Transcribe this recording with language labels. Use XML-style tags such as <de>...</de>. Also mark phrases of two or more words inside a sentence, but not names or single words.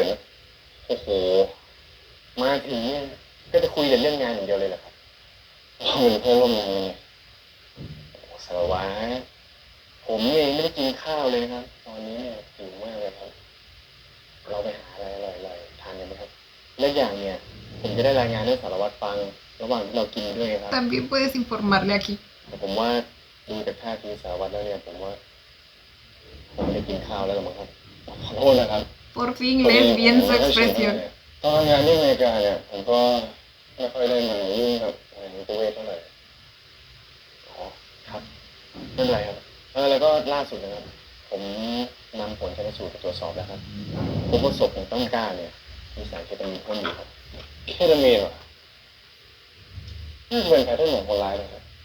<th>ไหมโอ้โห มาถึงเนี่ยก็จะคุยแต่เรื่องงานอย่างเดียวเลยเหรอครับเราเป็นเพื่อนร่วมงานกันไงสารวัตร ผมเองไม่ได้กินข้าวเลยนะครับ ตอนนี้เนี่ยหิวมากเลยครับ และอย่างเนี่ยผมจะได้รายงานให้สารวัตรฟังระหว่างที่เรากินด้วยครับ</th> <es>También puedes informarle aquí.</es> <th>แต่ผมว่าดูจากท่าทีสารวัตรแล้วเนี่ยผมว่าผมไม่ได้กินข้าวแล้วหรอกมั้งครับขอโทษนะครับ</th> <es>Por fin lees bien su expresión.</es> <th>ตอนทำงานที่อเมริกาเนี่ยผมก็ไม่ค่อยได้มายุ่งกับงานนิติเวชเท่าไหร่อ๋อครับไม่เป็นไรครับแล้วก็ล่าสุดนะครับผมนำผลชันสูตรไปตรวจสอบแล้วครับพบว่าศพของต้นกล้าเนี่ยมีสารเคตามีนพ่นอยู่ครับเคตามีนเหรอน่าจะเป็นแพทเทิร์นของคนร้ายนะครับ</th>